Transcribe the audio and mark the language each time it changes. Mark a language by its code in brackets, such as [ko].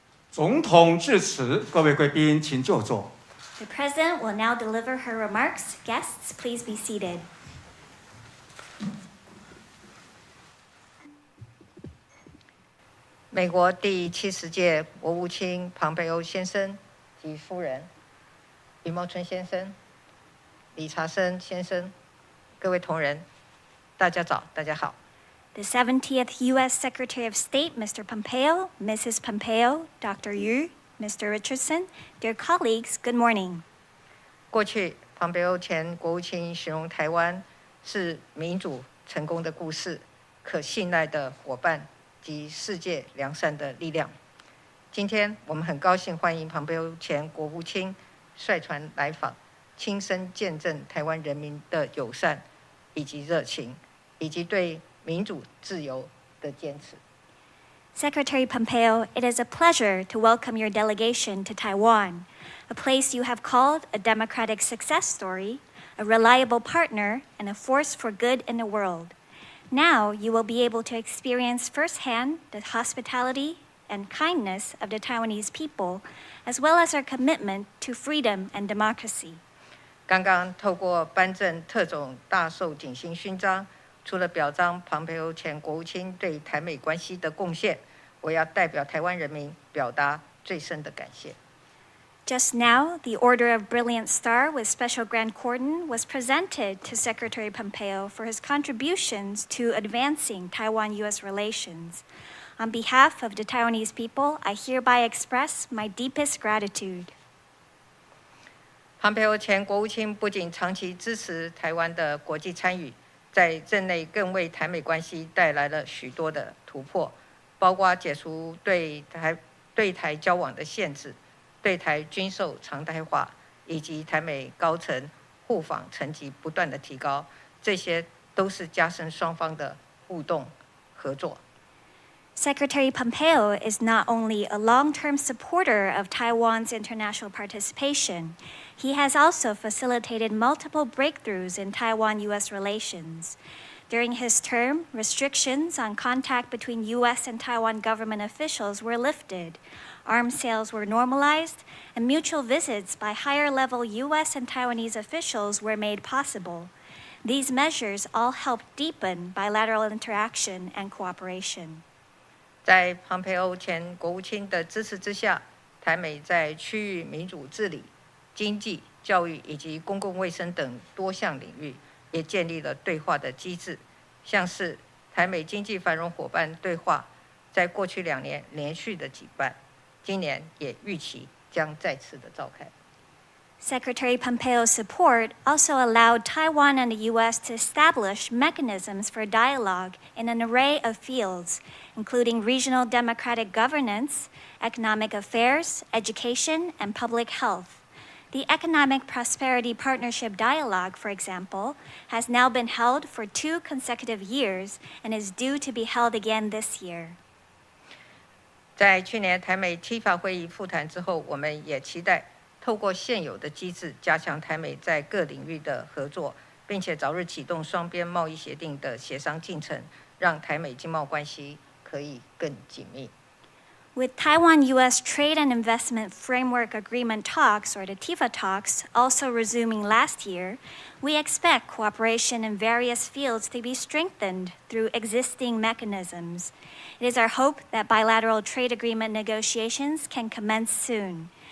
[zh] 总统致辞，各位贵宾请就座。 [en] The President will now deliver her remarks. Guests, please be seated. [zh] 美国第70届国务卿庞培欧先生及夫人、余茂春先生、理查森先生，各位同仁，大家早，大家好。 [en] The 70th U.S. Secretary of State, Mr. Pompeo, Mrs. Pompeo, Dr. Yu, Mr. Richardson, dear colleagues, good morning. [zh] 过去，庞培欧前国务卿形容台湾是民主成功的故事，可信赖的伙伴及世界良善的力量。今天，我们很高兴欢迎庞培欧前国务卿率团来访，亲身见证台湾人民的友善以及热情，以及对民主自由的坚持。 [en] Secretary Pompeo, it is a pleasure to welcome your delegation to Taiwan, a place you have called a democratic success story, a reliable partner, and a force for good in the world. Now you will be able to experience firsthand the hospitality, and kindness of the Taiwanese people, as well as our commitment to freedom and democracy. [zh] 刚刚透过颁赠特种大綬景星勋章，除了表彰蓬佩奥前国务卿对台美关系的贡献，我要代表台湾人民表达最深的感谢。 [en] Just now, the Order of Brilliant Star with Special Grand Cordon was presented to Secretary Pompeo for his contributions to advancing Taiwan-U.S. relations. On behalf of the Taiwanese people, I hereby express my deepest gratitude. [zh] 蓬佩奥前国务卿不仅长期支持台湾的国际参与，在任内更为台美关系带来了许多的突破，包括解除对台交往的限制。对台军售常态化，以及台美高层互访层级不断的提高，这些都是加深双方的互动合作。 [en] Secretary Pompeo is not only a long-term supporter of Taiwan's international participation, he has also facilitated multiple breakthroughs in Taiwan-U.S. relations. During his term, restrictions on contact between U.S. and Taiwan government officials were lifted. Arms sales were normalized, and mutual visits by higher-level U.S. and Taiwanese officials were made possible. These measures all helped deepen bilateral interaction and cooperation. [zh] 在蓬佩奥前国务卿的支持之下，台美在区域民主治理、经济、教育以及公共卫生等多项领域，也建立了对话的机制，像是台美经济繁荣伙伴对话，在过去2年连续的举办。今年也预期将再次的召开。 [en] Secretary Pompeo's support also allowed Taiwan and the U.S. to establish mechanisms for dialogue in an array of fields, including regional democratic governance, economic affairs, education, and public health. The Economic Prosperity Partnership Dialogue, for example, has now been held for 2 consecutive years and is due to be held again this year. [zh] 在去年台美 TIFA 会议复谈之后，我们也期待透过现有的机制，加强台美在各领域的合作，并且早日启动双边贸易协定的协商进程，让台美经贸关系可以更紧密。 [en] With Taiwan-U.S. Trade and Investment Framework Agreement talks, or the TIFA talks, also resuming last year, we expect cooperation in various fields to be strengthened through existing mechanisms. It is our hope that bilateral trade agreement negotiations can commence soon.